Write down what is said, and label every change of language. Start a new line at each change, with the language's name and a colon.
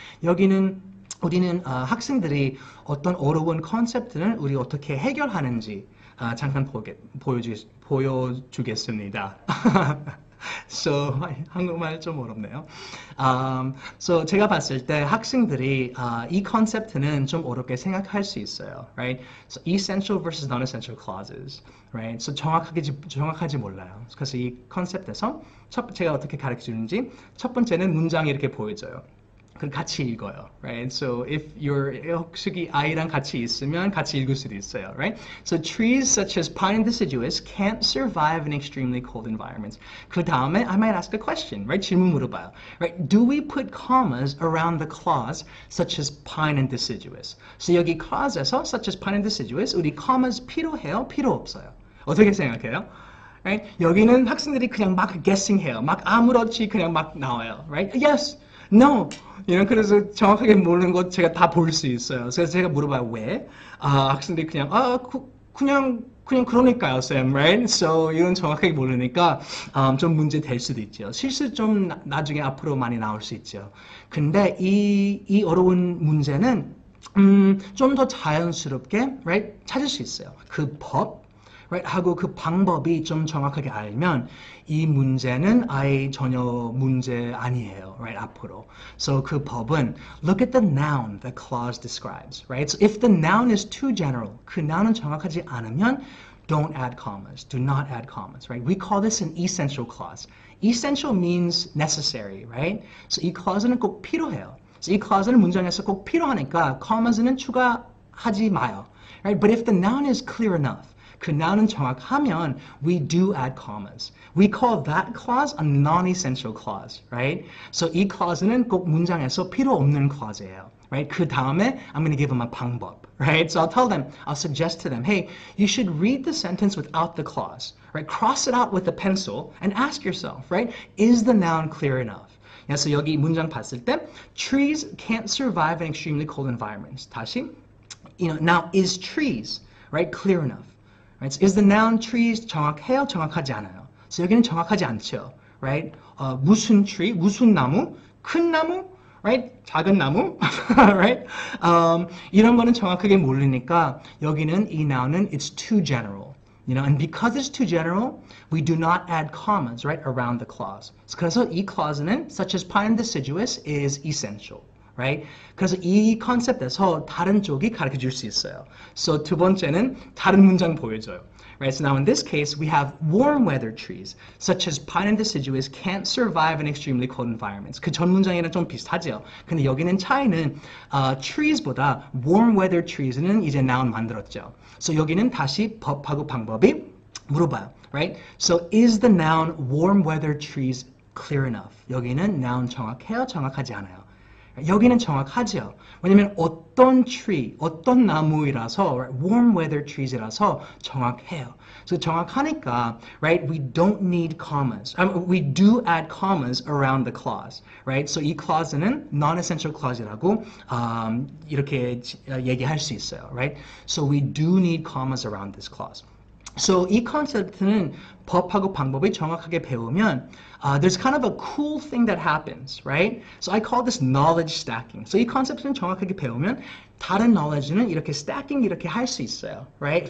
Korean: 여기는 우리는 학생들이 어떤 어려운 컨셉트는 우리 어떻게 해결하는지 잠깐 보여주겠습니다. So, 한국말 좀 어렵네요. So 제가 봤을 때 학생들이 이 컨셉트는 좀 어렵게 생각할 수 있어요, right?
English: So essential versus non-essential clauses, right?
Korean: So 정확하지 몰라요. 그래서 이 컨셉트에서 제가 어떻게 가르쳐 주는지 첫 번째는 문장이 이렇게 보여져요. 그 같이 읽어요, right? So if 혹시 아이랑 같이 있으면 같이 읽을 수도 있어요, right?
English: So trees such as pine and deciduous can't survive in extremely cold environments.
Korean: 그 다음에
English: I might ask a question, right?
Korean: 질문 물어봐요, right?
English: Do we put commas around the clause such as pine and deciduous? So
Korean: 여기 clause에서
English: such as pine and deciduous
Korean: 우리 commas 필요해요? 필요 없어요? 어떻게 생각해요? Right? 여기는 학생들이 그냥 막 guessing해요, 막 아무렇지 그냥 막 나와요, right?
English: Yes. No.
Korean: 그래서 정확하게 모르는 것 제가 다 볼 수 있어요. 그래서 제가 물어봐요. 왜? 학생들이 그냥 그냥 그러니까요, 쌤, right? So 이건 정확하게 모르니까 좀 문제 될 수도 있죠. 실수 좀 나중에 앞으로 많이 나올 수 있죠. 근데 이 어려운 문제는 좀 더 자연스럽게, right? 찾을 수 있어요. 그 법, right? 하고 그 방법이 좀 정확하게 알면 이 문제는 아예 전혀 문제 아니에요, right?
English: 앞으로. So 그 법은 look at the noun the clause describes, right? So if the noun is too general,
Korean: 그 noun은 정확하지 않으면
English: don't add commas, do not add commas, right? We call this an essential clause. Essential means necessary, right?
Korean: So 이 clause는 꼭 필요해요. So 이 clause는 문장에서 꼭 필요하니까 commas는 추가하지 마요, right?
English: But if the noun is clear enough,
Korean: 그 noun은 정확하면
English: we do add commas. We call that clause a non-essential clause, right?
Korean: So 이 clause는 꼭 문장에서 필요 없는 clause예요, right? 그 다음에
English: I'm going to give them a 방법, right? So I'll suggest to them, hey, you should read the sentence without the clause, right? Cross it out with a pencil and ask yourself, right? Is the noun clear enough?
Korean: 그래서 여기 문장 봤을 때
English: trees can't survive in extremely cold environments. 다시, now is trees, right? Clear enough. Right? So is the noun trees
Korean: 정확해요? 정확하지 않아요. So 여기는 정확하지 않죠. Right? 무슨 tree? 무슨 나무? 큰 나무? Right? 작은 나무? Right? 이런 거는 정확하게 모르니까 여기는 이 noun은
English: it's too general. And because it's too general, we do not add commas, right, around the clause.
Korean: 그래서 이 clause는
English: such as pine and deciduous is essential. Right?
Korean: 그래서 이 컨셉에서 다른 쪽이 가르쳐 줄 수 있어요. So 두 번째는 다른 문장 보여줘요.
English: Right? So now in this case, we have warm weather trees, such as pine and deciduous can't survive in extremely cold environments.
Korean: 그 전 문장이랑 좀 비슷하죠. 근데 여기는 차이는 trees보다 warm weather trees는 이제 noun 만들었죠. So 여기는 다시 법하고 방법이 물어봐요.
English: Right? So is the noun warm weather trees clear enough?
Korean: 여기는 noun 정확해요? 정확하지 않아요? 여기는 정확하죠. 왜냐면 어떤 tree, 어떤 나무이라서 right? warm weather trees이라서 정확해요. So 정확하니까, right?
English: We don't need commas. We do add commas around the clause, right?
Korean: So 이 clause는 non-essential clause이라고 이렇게 얘기할 수 있어요, right?
English: So we do need commas around this clause. So
Korean: 이 컨셉트는 법하고 방법이 정확하게 배우면
English: there's kind of a cool thing that happens, right? So I call this knowledge stacking.
Korean: So 이 컨셉트는 정확하게 배우면 다른 knowledge는 이렇게 stacking 이렇게 할 수 있어요, right?